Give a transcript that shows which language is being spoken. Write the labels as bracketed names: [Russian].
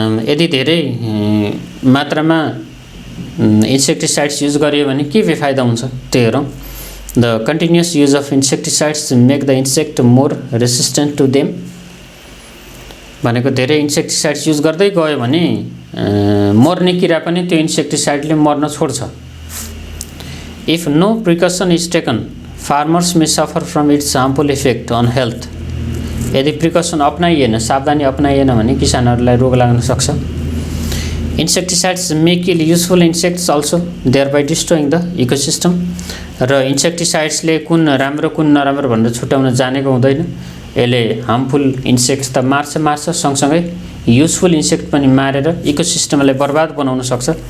[Nepali] यदि धेरै मात्रामा इन्सेक्टिसाइड्स युज गरियो भने के बेफाइदा हुन्छ त्यो हेरौं। [English] The continuous use of insecticides make the insect more resistant to them. [Nepali] भनेको धेरै इन्सेक्टिसाइड्स युज गर्दै गयो भने मर्ने किरा पनि त्यो इन्सेक्टिसाइडले मर्न छोड्छ। [English] If no precaution is taken farmers may suffer from its harmful effect on health. [Nepali] यदि प्रिकसन अपनाइएन, सावधानी अपनाइएन भने किसानहरुलाई रोग लाग्न सक्छ। [English] Insecticides may kill useful insects also thereby destroying the ecosystem. [Nepali] र इन्सेक्टिसाइड्सले कुन राम्रो कुन नराम्रो भनेर छुट्याउन जानेको हुँदैन। यसले हार्मफुल इन्सेक्ट्स त मार्छ सँगसँगै युजफुल इन्सेक्ट पनि मारेर इकोसिस्टमलाई बर्बाद बनाउन सक्छ।